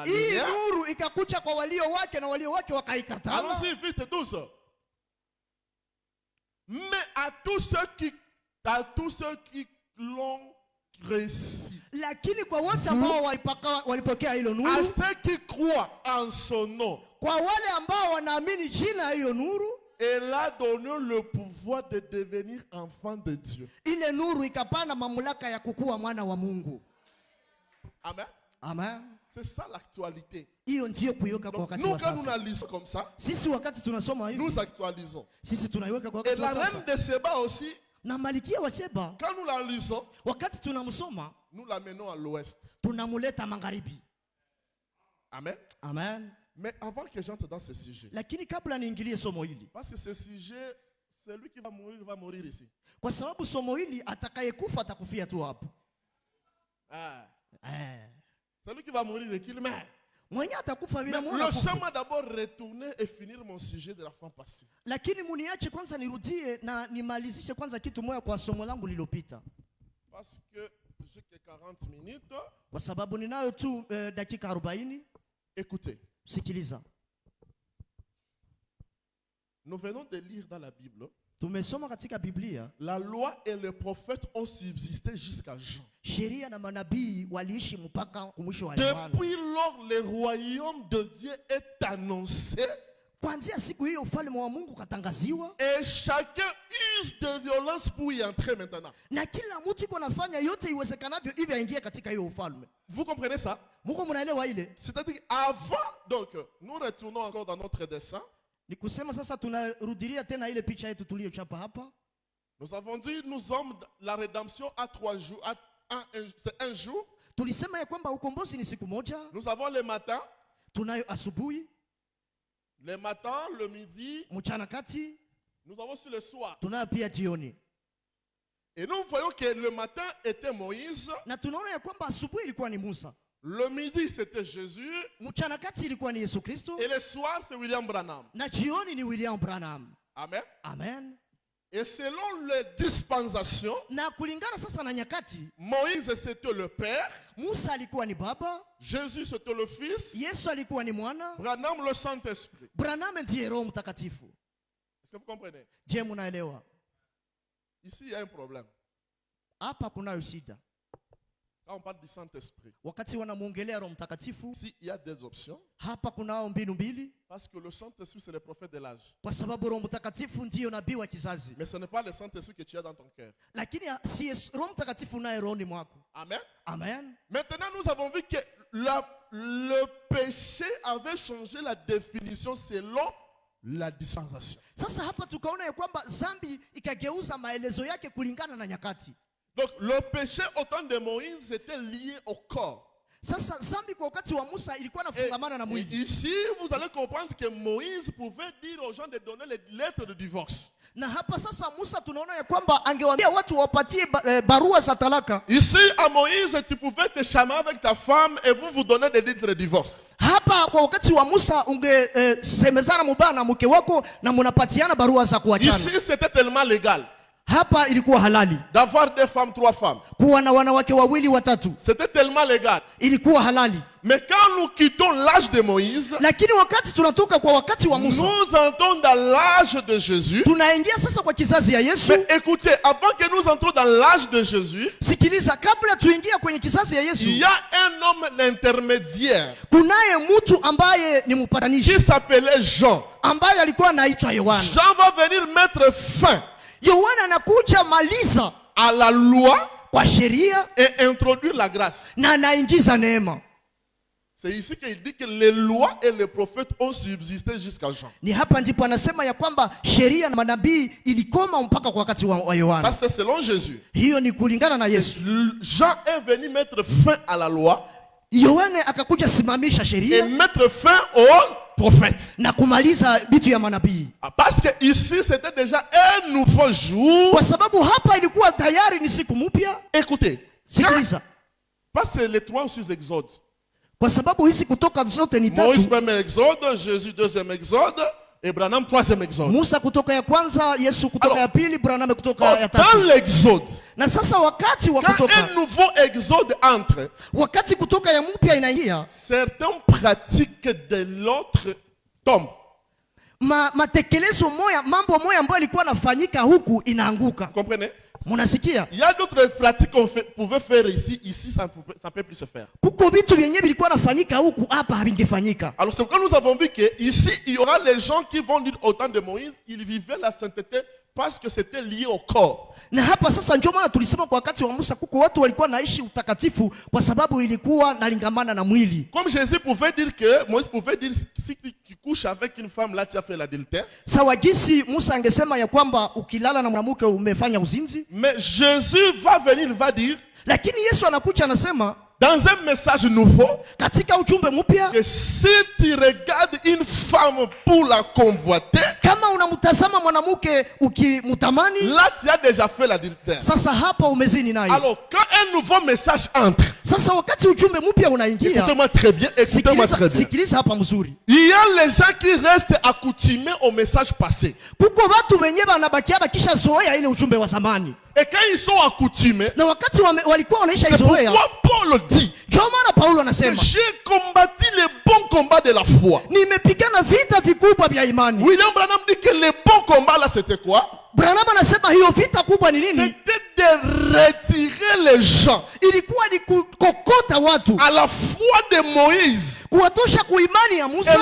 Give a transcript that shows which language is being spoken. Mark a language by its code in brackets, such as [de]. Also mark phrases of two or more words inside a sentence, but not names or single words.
[sw] Hii [fr] lumière. [sw] nuru ikakuja kwa walio wake na walio wake wakaikataa. [fr] Allons-y vite tous. Mais à tous ceux qui l'ont reçu, [sw] Lakini kwa wote ambao walipokea hilo [fr] à [sw] nuru, [fr] ceux qui croient en son nom, [sw] kwa wale ambao wanaamini jina hiyo nuru, [fr] elle a donné le pouvoir de devenir enfant de Dieu. [sw] ile nuru ikapana mamlaka ya kukuwa mwana wa Mungu. [fr] Amen. [sw] Amen. [fr] C'est ça l'actualité. [sw] Hiyo ndio kuiweka kwa wakati [fr] Nous, [sw] wa [fr] quand nous [sw] sasa. [fr] analysons comme ça, [sw] Sisi wakati tunasoma hivi, [fr] nous actualisons. [sw] sisi tunaiweka kwa [fr] Et [sw] wakati [fr] la [sw] wa sasa. [fr] reine de Séba aussi, [sw] Na Malkia wa Sheba, [fr] quand nous la lisons, [sw] wakati tunamsoma, [fr] nous la menons à l'ouest. [sw] tunamuleta magharibi. [fr] Amen. [sw] Amen. [fr] Mais avant que j'entre dans ce sujet, [sw] Lakini kabla niingilie somo hili, [fr] parce que ce sujet, celui qui va mourir ici. [sw] kwa sababu somo hili atakayekufa atakufia tu hapo. [fr] Celui qui va mourir, qu'il meurt. [sw] Mwenye atakufa bila [fr] Mais [sw] muona kufa. [fr] laissez-moi d'abord retourner et finir mon sujet de la fois passée. [sw] Lakini muniache kwanza nirudie na nimalizishe kwanza kitu moja kwa somo langu lililopita. [fr] Parce que j'ai que 40 minutes. [sw] Kwa sababu ninayo tu dakika 40. [fr] Écoutez, [sw] Sikiliza. [fr] nous venons de lire dans la Bible. [sw] Tumesoma katika Biblia, [fr] La loi et les prophètes ont subsisté jusqu'à Jean. [sw] sheria na manabii waliishi mpaka mwisho wa Yohana. [fr] Depuis lors, le royaume de Dieu est annoncé. [sw] Kuanzia siku hiyo ufalme wa Mungu katangaziwa, [fr] Et chacun use de violence pour y entrer maintenant. [sw] na kila mtu iko nafanya yote iwezekanavyo ili aingie katika hiyo ufalme. [fr] Vous comprenez ça? [sw] Mungu mnaelewa ile? [fr] C'est-à-dire avant, donc, nous retournons encore dans notre dessin. [sw] Ni kusema sasa tunarudilia tena ile picha yetu tuliyochapa hapa. [fr] Nous avons dit, nous sommes la rédemption à 3 jours, c'est un jour. [sw] Tulisema ya kwamba ukombozi ni siku moja. [fr] Nous avons le matin, [sw] Tunayo asubuhi, [fr] le matin, le midi, [sw] mchana kati, [fr] nous avons aussi le soir. [sw] tunayo pia jioni. [fr] Et nous voyons que le matin était Moïse, [sw] Na tunaona ya kwamba asubuhi ilikuwa ni Musa, [fr] le midi c'était Jésus, [sw] mchana kati ilikuwa ni Yesu Kristo, [fr] et le soir c'est William Branham. [sw] na jioni ni William Branham. [fr] Amen. [sw] Amen. [fr] Et selon les dispensations, [sw] Na kulingana sasa na nyakati, [fr] Moïse c'était le Père, [sw] Musa alikuwa ni baba, [fr] Jésus c'était le Fils, [sw] Yesu alikuwa ni mwana, [fr] Branham le Saint-Esprit. [sw] Branham ndiye Roho Mtakatifu. [fr] Est-ce que vous comprenez? [sw] Je, munaelewa? [fr] Ici il y a un problème. [sw] Hapa kunayo shida. [fr] Quand on parle du Saint-Esprit, [sw] Wakati wanamuongelea Roho Mtakatifu, [fr] si il y a des options, [sw] hapa kunao mbinu mbili, [fr] parce que le Saint-Esprit c'est le prophète de l'âge. [sw] kwa sababu Roho Mtakatifu ndiyo nabii wa kizazi. [fr] Mais ce n'est pas le Saint-Esprit que tu as dans ton cœur. [sw] Lakini si Roho Mtakatifu naye rohoni mwako. [fr] Amen. [sw] Amen. [fr] Maintenant, nous avons vu que le péché avait changé la définition selon la dispensation. [sw] Sasa hapa tukaona ya kwamba zambi ikageuza maelezo yake kulingana na nyakati. [fr] Donc, le péché au temps de Moïse était lié au corps. [sw] Sasa zambi kwa wakati wa Musa ilikuwa inafungamana na mwili. [fr] Ici, vous allez comprendre que Moïse pouvait dire aux gens de donner les lettres de divorce. [sw] Na hapa sasa Musa tunaona ya kwamba angewaambia watu wapatie barua za talaka. [fr] Ici, à Moïse, tu pouvais te chamailler avec ta femme et vous donnez des lettres de divorce. [sw] Hapa kwa wakati wa Musa ungesemezana mubaya na mke wako na mnapatiana barua za kuachana. [fr] Ici, c'était tellement légal. [sw] Hapa ilikuwa halali. [fr] D'avoir 2 femmes, 3 femmes. [sw] Kuwa na wanawake wawili watatu. [fr] C'était tellement légal. [sw] Ilikuwa halali. [fr] Mais quand nous quittons l'âge de Moïse, [sw] lakini wakati tunatoka kwa wakati wa Musa, [fr] nous entrons dans l'âge de Jésus. [sw] Tunaingia sasa kwa kizazi ya Yesu. [fr] Mais écoutez, avant que nous entrons dans l'âge de Jésus, [sw] sikiliza, kabla tuingia kwenye kizazi ya Yesu, [fr] il y a un homme intermédiaire. [sw] Kunaye mtu ambaye ni mpatanishi. [fr] Qui s'appelait Jean. [sw] Ambaye alikuwa anaitwa Yohana. [fr] Jean va venir mettre fin. [sw] Yohana anakuja maliza [fr] à la loi [sw] kwa sheria [fr] et introduire la grâce. [sw] Na anaingiza neema. [fr] C'est ici qu'il dit que les lois et les prophètes ont subsisté jusqu'à Jean. [sw] Ni hapa ndipo anasema ya kwamba sheria na manabii ilikoma mpaka kwa wakati wa Yohana. [fr] Ça c'est selon Jésus. [sw] Hiyo ni kulingana na Yesu. [fr] Jean est venu mettre fin à la loi. [sw] Yohana akakuja simamisha sheria [fr] et mettre fin aux prophètes. [sw] Na kumaliza bitu ya manabii. [fr] Parce que ici c'était déjà un nouveau jour. [sw] Kwa sababu hapa ilikuwa tayari ni siku mpya. [fr] Écoutez. [sw] Sikiliza. [fr] Parce que les 3 ou 6 exodes. [sw] Kwa sababu hizi kutoka zote ni tatu. [fr] Moïse premier exode, Jésus deuxième exode, et Branham troisième exode. [sw] Musa kutoka ya kwanza, Yesu kutoka ya pili, Branham kutoka ya tatu. [fr] Dans l'exode. [sw] Na sasa wakati wa kutoka. [fr] Quand un nouveau exode entre. [sw] Wakati kutoka ya mpya inaingia. [fr] Certaines pratiques de l'autre tombent. [sw] Matekelezo moya, mambo moya ambayo ilikuwa nafanyika huku inaanguka. [fr] Comprenez? [sw] Munasikia? [fr] Il y a d'autres pratiques qu'on pouvait faire ici ça ne peut plus se faire. [sw] Kuko vitu vyenyewe vilikuwa nafanyika huku hapa havingefanyika. [fr] Alors c'est pourquoi nous avons vu que ici il y aura les gens qui vont dire au temps de Moïse, ils vivaient la sainteté parce que c'était lié au corps. [sw] Na hapa sasa ndio maana tulisema kwa wakati wa Musa kuko watu walikuwa naishi utakatifu kwa sababu ilikuwa nalingamana na mwili. [fr] Comme Jésus pouvait dire que Moïse pouvait dire si tu couches avec une femme là tu as fait l'adultère. [sw] Sawa gisi Musa angesema ya kwamba ukilala na mwanamke umefanya uzinzi. [fr] Mais Jésus va venir va dire, [sw] lakini Yesu anakuja anasema [fr] dans un message nouveau, [sw] katika ujumbe mpya, [fr] que si tu regardes une femme pour la convoiter, [sw] kama unamtazama mwanamke ukimtamani, [fr] là tu as déjà fait l'adultère. [sw] Sasa hapa umezini naye. [fr] Alors quand un nouveau message entre, [sw] sasa wakati ujumbe mpya unaingia, [fr] écoutez-moi très bien, écoutez-moi très bien. [sw] Sikiliza hapa mzuri. [fr] Il y a les gens qui restent accoutumés au message passé. [sw] Kuko watu wenyewe wanabakia kisha zoea ile ujumbe wa zamani. [fr] Et quand ils sont accoutumés, [sw] na wakati walikuwa wanaisha [fr] c'est [sw] izoea, [fr] pourquoi Paul dit, [sw] Paulo anasema, [fr] j'ai combattu les bons combats de la foi. [sw] Nimepigana vita vikubwa vya imani. [fr] William Branham dit que les bons combats là c'était quoi? [sw] Branham anasema hiyo vita kubwa ni nini? [fr] C'était de retirer les gens. [sw] Ilikuwa ni kukokota watu [fr] à la foi de Moïse. [sw] Kuwatosha kuimani ya Musa.